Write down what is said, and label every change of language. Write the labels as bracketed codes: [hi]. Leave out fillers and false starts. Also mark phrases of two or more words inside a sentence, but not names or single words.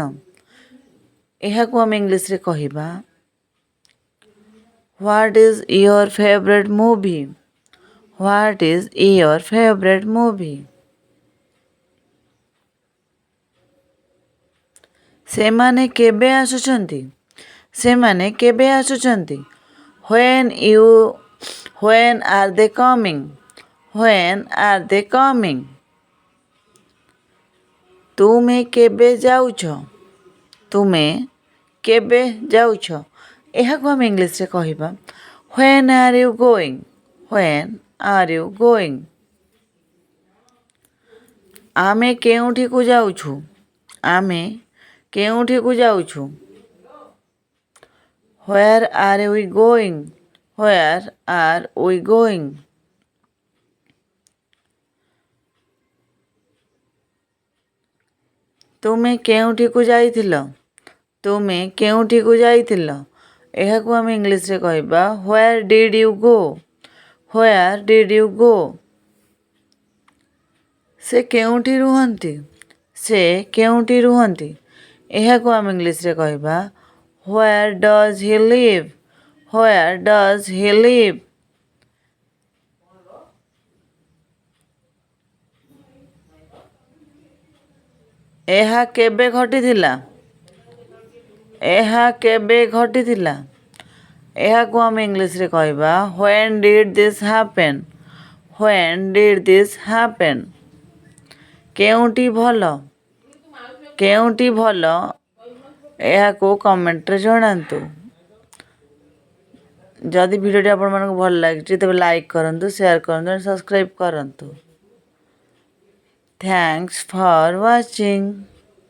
[or] ଏହାକୁ ଆମେ ଇଂଲିଶରେ କହିବା [en] what is your favourite movie? what is your favourite movie? [or] ସେମାନେ କେବେ ଆସୁଛନ୍ତି? ସେମାନେ କେବେ ଆସୁଛନ୍ତି? [en] When are they coming? When are they coming? [or] ତୁମେ କେବେ ଯାଉଛ? ତୁମେ କେବେ ଯାଉଛ? ଏହାକୁ ଆମେ ଇଂଲିଶରେ କହିବା [en] When are you going? When are you going? [or] ଆମେ କେଉଁଠିକୁ ଯାଉଛୁ? ଆମେ କେଉଁଠିକୁ ଯାଉଛୁ? [en] Where are we going? Where are we going? [or] ତୁମେ କେଉଁଠିକୁ ଯାଇଥିଲ? ତୁମେ କେଉଁଠିକୁ ଯାଇଥିଲ? ଏହାକୁ ଆମେ ଇଂଲିଶରେ କହିବା [en] Where did you go? Where did you go? [or] ସେ କେଉଁଠି ରୁହନ୍ତି? ସେ କେଉଁଠି ରୁହନ୍ତି? ଏହାକୁ ଆମେ ଇଂଲିଶରେ କହିବା [en] Where does he live? Where does he live? [or] ଏହା କେବେ ଘଟିଥିଲା? ଏହା କେବେ ଘଟିଥିଲା? ଏହାକୁ ଆମେ ଇଂଲିଶରେ କହିବା [en] When did this happen? When did this happen? [or] କେଉଁଠି ଭଲ? କେଉଁଠି ଭଲ? ଏହାକୁ କମେଣ୍ଟରେ ଜଣାନ୍ତୁ। ଯଦି ଭିଡ଼ିଓଟି ଆପଣମାନଙ୍କୁ ଭଲ ଲାଗିଛି ତେବେ ଲାଇକ୍ କରନ୍ତୁ, ସେୟାର କରନ୍ତୁ ଏବଂ ସବସ୍କ୍ରାଇବ୍ କରନ୍ତୁ। [en] Thanks for watching.